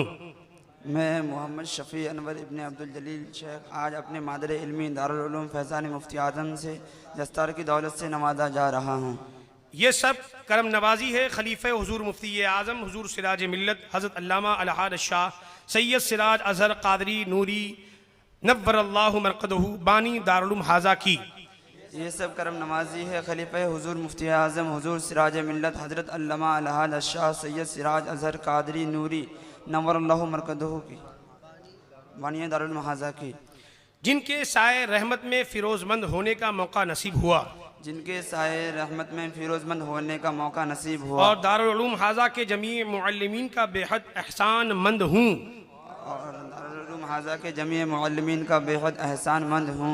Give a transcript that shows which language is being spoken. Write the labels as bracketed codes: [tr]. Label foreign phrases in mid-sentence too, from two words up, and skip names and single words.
[ur] میں محمد شفیع انور ابن عبد الجلیل شیخ آج اپنے مادر علمی دار العلوم فیضان مفتی اعظم سے دستار کی دولت سے نوازا جا رہا ہوں. یہ سب کرم نوازی ہے خلیفۂ حضور مفتی اعظم حضور سراج ملت حضرت علامہ الحاد شاہ سید سراج اظہر قادری نوری [ar] نور اللہ مرقدہ [ur] بانی دار العلوم ہذا کی. یہ سب کرم نوازی ہے خلیفۂ حضور مفتی اعظم حضور سراج ملت حضرت علامہ الحاد شاہ سید سراج اظہر قادری نوری [ar] نور اللہ مرقدہ [ur] کی بانی دار العلوم ہذا کی. جن کے سائے رحمت میں فیروزمند ہونے کا موقع نصیب ہوا, جن کے سائے رحمت میں فیروزمند ہونے کا موقع نصیب ہوا, اور دار العلوم ہذا کے جمیع معلمین کا بے حد احسان مند ہوں, اور دار العلوم ہذا کے جمیع معلمین کا بے حد احسان مند ہوں